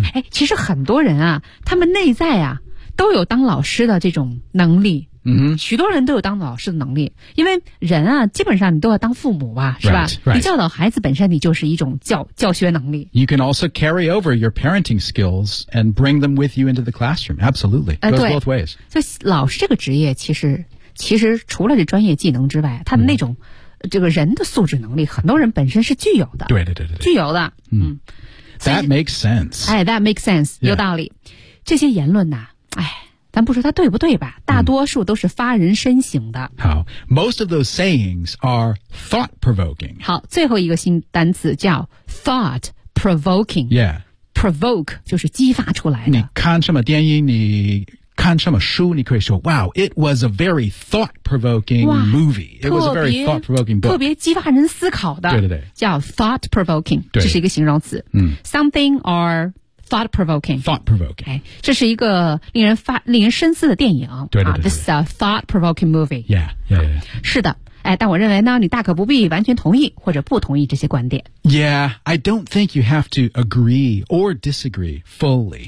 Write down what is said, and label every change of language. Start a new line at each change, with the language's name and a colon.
Chinese: 其实很多人啊他们内在啊都有当老师的这种能力。许多人都有当老师的能力因为人啊基本上你都要当父母吧是吧
English: right, right.
Chinese: 你教导孩子本身你就是一种教学能力
English: You can also carry over your parenting skills and bring them with you into the classroom Absolutely, it goes both ways
Chinese: 所以老师这个职业其实除了这专业技能之外他的那种、这个人的素质能力很多人本身是具有的对对对对具有的、
English: That makes sense 哎 That makes sense、 yeah.
Chinese: 有道理这些言论啊哎咱不说它对不对吧大多数都是发人深省的。
English: 好 ,most of those sayings are thought-provoking.
Chinese: 好最后一个新单词叫 thought-provoking.
English: Yeah.
Chinese: Provoke 就是激发出来的。你看什么电影你看什么书你可以说
English: wow, it was a very thought-provoking movie. It was a very thought-provoking book.
Chinese: 特别激发人思考的。对对对。叫 thought-provoking, 这是一个形容词。嗯、
English: something or thought-provoking. Thought-provoking.、
Chinese: 哎、这是一个令人深思的电影。对对 对, 对、
English: 啊。This is a thought-provoking movie. Yeah, yeah, yeah.
Chinese: 是的。哎、但我认为呢你大可不必完全同意或者不同意这些观点。
English: Yeah, I don't think you have to agree or disagree fully.、